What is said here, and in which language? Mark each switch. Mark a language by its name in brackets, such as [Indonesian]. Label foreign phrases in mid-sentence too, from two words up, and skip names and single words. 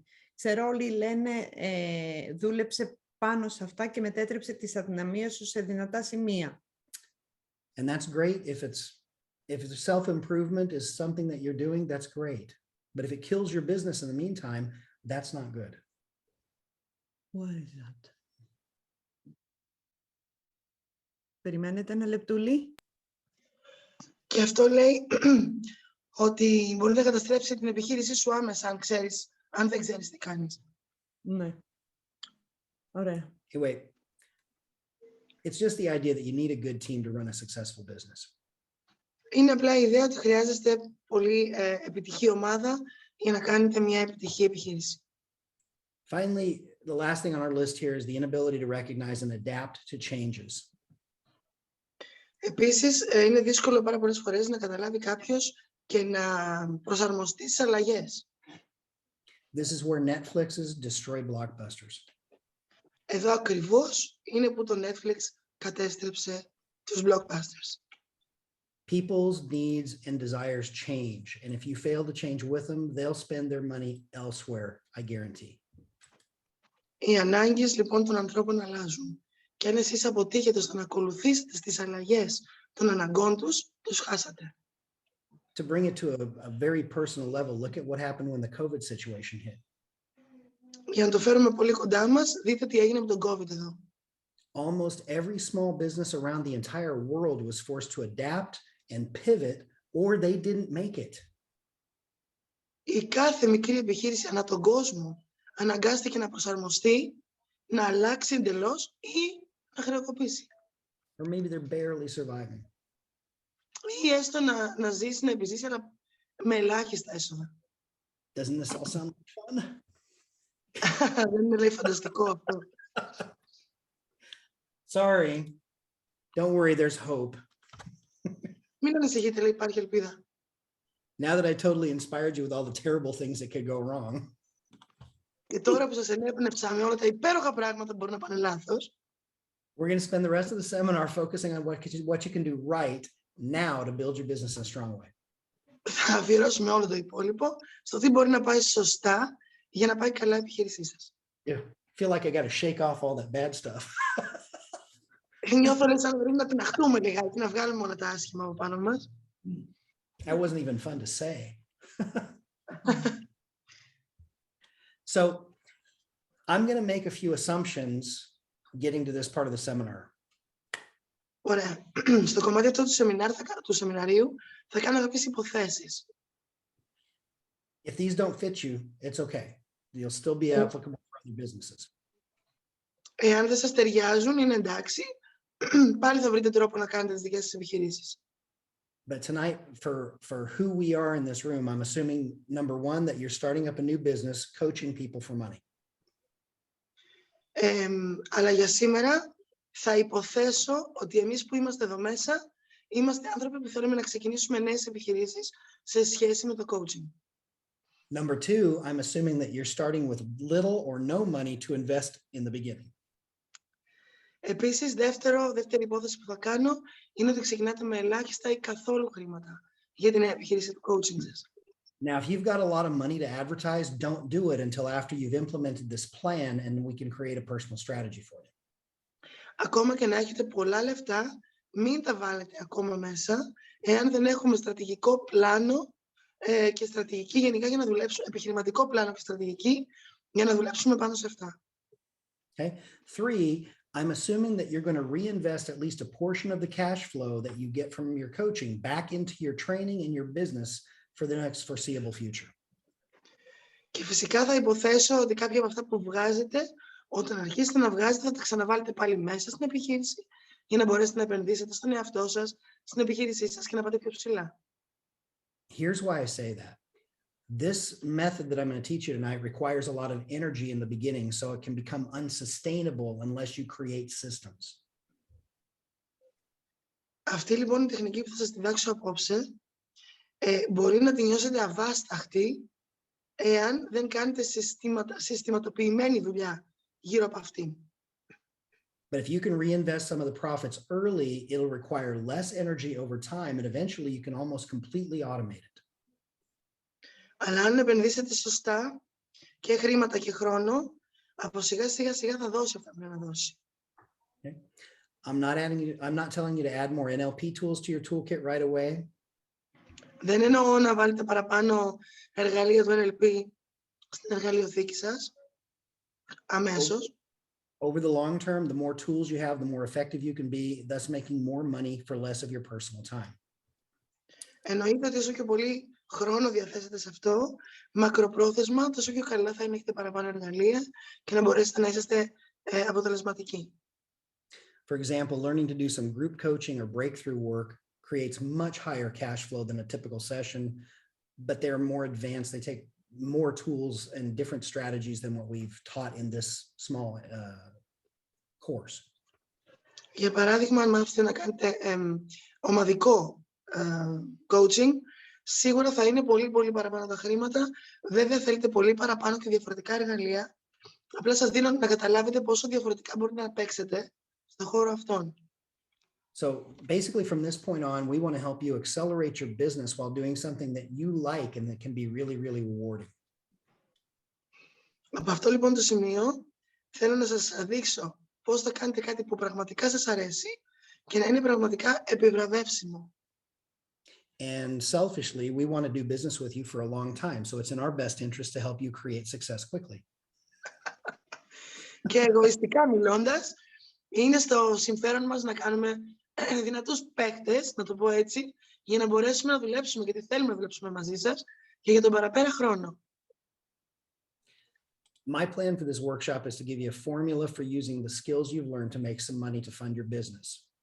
[Greek] Ξέρω όλοι λένε δούλεψε πάνω σε αυτά και μετέτρεψε τις αδυναμίες σου σε δυνατά σημεία. [English] And that's great if self-improvement is something that you're doing, that's great. But if it kills your business in the meantime, that's not good. What is that? [Greek] Περιμένετε ένα λεπτούλι. Και αυτό λέει ότι μπορεί να καταστρέψει την επιχείρησή σου άμεσα αν δεν ξέρεις τι κάνεις. Ναι. Ωραία. [English] Hey, wait. It's just the idea that you need a good team to run a successful business. [Greek] Είναι απλά η ιδέα ότι χρειάζεστε πολύ επιτυχή ομάδα για να κάνετε μια επιτυχή επιχείρηση. [English] Finally, the last thing on our list here is the inability to recognize and adapt to changes. [Greek] Επίσης, είναι δύσκολο πάρα πολλές φορές να καταλάβει κάποιος και να προσαρμοστεί στις αλλαγές. [English] This is where Netflix's destroy blockbusters. [Greek] Εδώ ακριβώς είναι που το Netflix κατέστρεψε τους blockbusters. [English] People's needs and desires change. And if you fail to change with them, they'll spend their money elsewhere, I guarantee. [Greek] Οι ανάγκες λοιπόν των ανθρώπων αλλάζουν. Και αν εσείς αποτύχετε στο να ακολουθήσετε στις αλλαγές των αναγκών τους, τους χάσατε. [English] To bring it to a very personal level, look at what happened when the COVID situation hit. [Greek] Για να το φέρουμε πολύ κοντά μας, δείτε τι έγινε με τον COVID εδώ. [English] Almost every small business around the entire world was forced to adapt and pivot, or they didn't make it. [Greek] Η κάθε μικρή επιχείρηση ανά τον κόσμο αναγκάστηκε να προσαρμοστεί, να αλλάξει εντελώς ή να χρεοκοπήσει. [English] Or maybe they're barely surviving. [Greek] Ή έστω να ζήσει, να επιζήσει, αλλά με ελάχιστα έσοδα. [English] Doesn't this all sound fun? [Greek] Δεν είναι, λέει, φανταστικό αυτό. [English] Sorry. Don't worry, there's hope. [Greek] Μην ανησυχείτε, λέει, υπάρχει ελπίδα. [English] Now that I totally inspired you with all the terrible things that could go wrong. [Greek] Και τώρα που σας ενέπνευσα με όλα τα υπέροχα πράγματα που μπορούν να πάνε λάθος, [English] We're going to spend the rest of the seminar focusing on what you can do right now to build your business in a strong way. [Greek] θα αφιερώσουμε όλο το υπόλοιπο στο τι μπορεί να πάει σωστά για να πάει καλά η επιχείρησή σας. [English] Yeah. Feel like I got to shake off all that bad stuff. [Greek] Νιώθω λες σαν πρέπει να την αχτούμε λιγάκι, να βγάλουμε όλα τα άσχημα από πάνω μας. [English] That wasn't even fun to say. So I'm going to make a few assumptions getting to this part of the seminar. [Greek] Ωραία. Στο κομμάτι αυτό του σεμιναρίου θα κάνω κάποιες υποθέσεις. [English] If these don't fit you, it's okay. You'll still be applicable for other businesses. [Greek] Εάν δεν σας ταιριάζουν, είναι εντάξει. Πάλι θα βρείτε τρόπο να κάνετε τις δικές σας επιχειρήσεις. [English] But tonight, for who we are in this room, I'm assuming, number one, that you're starting up a new business, coaching people for money. [Greek] Αλλά για σήμερα θα υποθέσω ότι εμείς που είμαστε εδώ μέσα, είμαστε άνθρωποι που θέλουμε να ξεκινήσουμε νέες επιχειρήσεις σε σχέση με το coaching. [English] Number two, I'm assuming that you're starting with little or no money to invest in the beginning. [Greek] Επίσης, δεύτερη υπόθεση που θα κάνω είναι ότι ξεκινάτε με ελάχιστα ή καθόλου χρήματα για την επιχείρηση του coaching σας. [English] Now, if you've got a lot of money to advertise, don't do it until after you've implemented this plan and we can create a personal strategy for you. [Greek] Ακόμα και να έχετε πολλά λεφτά, μην τα βάλετε ακόμα μέσα, εάν δεν έχουμε στρατηγικό πλάνο και στρατηγική γενικά για να δουλέψουμε, επιχειρηματικό πλάνο και στρατηγική για να δουλέψουμε πάνω σε αυτά. [English] Okay. Three, I'm assuming that you're going to reinvest at least a portion of the cash flow that you get from your coaching back into your training and your business for the next foreseeable future. [Greek] Και φυσικά θα υποθέσω ότι κάποια από αυτά που βγάζετε, όταν αρχίσετε να βγάζετε, θα τα ξαναβάλετε πάλι μέσα στην επιχείρηση για να μπορέσετε να επενδύσετε στον εαυτό σας, στην επιχείρησή σας και να πάτε πιο ψηλά. [English] Here's why I say that. This method that I'm going to teach you tonight requires a lot of energy in the beginning, so it can become unsustainable unless you create systems. [Greek] Αυτή λοιπόν η τεχνική που θα σας διδάξω απόψε μπορεί να τη νιώσετε αβάσταχτη εάν δεν κάνετε συστηματοποιημένη δουλειά γύρω από αυτήν. [English] But if you can reinvest some of the profits early, it'll require less energy over time, and eventually you can almost completely automate it. [Greek] Αλλά αν επενδύσετε σωστά και χρήματα και χρόνο, από σιγά σιγά θα δώσει αυτά που πρέπει να δώσει. [English] Okay. I'm not telling you to add more NLP tools to your toolkit right away. [Greek] Δεν εννοώ να βάλετε παραπάνω εργαλεία του NLP στην εργαλειοθήκη σας, αμέσως. [English] Over the long term, the more tools you have, the more effective you can be, thus making more money for less of your personal time. [Greek] Εννοείται ότι όσο πιο πολύ χρόνο διαθέσετε σε αυτό, μακροπρόθεσμα, τόσο πιο καλά θα είναι να έχετε παραπάνω εργαλεία και να μπορέσετε να είσαστε αποτελεσματικοί. [English] For example, learning to do some group coaching or breakthrough work creates much higher cash flow than a typical session, but they're more advanced. They take more tools and different strategies than what we've taught in this small course. [Greek] Για παράδειγμα, αν μάθετε να κάνετε ομαδικό coaching, Σίγουρα θα είναι πολύ, πολύ παραπάνω τα χρήματα. Βέβαια, θέλετε πολύ παραπάνω και διαφορετικά εργαλεία. Απλά σας δίνω να καταλάβετε πόσο διαφορετικά μπορείτε να παίξετε στον χώρο αυτόν. [English] So basically from this point on, we want to help you accelerate your business while doing something that you like and that can be really, really rewarding. [Greek] Από αυτό λοιπόν το σημείο, θέλω να σας δείξω πώς θα κάνετε κάτι που πραγματικά σας αρέσει και να είναι πραγματικά επιβραβεύσιμο. [English] And selfishly, we want to do business with you for a long time. So it's in our best interest to help you create success quickly. [Greek] Και εγωιστικά μιλώντας, είναι στο συμφέρον μας να κάνουμε δυνατούς παίκτες, να το πω έτσι, για να μπορέσουμε να δουλέψουμε, γιατί θέλουμε να δουλέψουμε μαζί σας και για τον παραπέρα χρόνο. [English] My plan for this workshop is to give you a formula for using the skills you've learned to make some money to fund your business.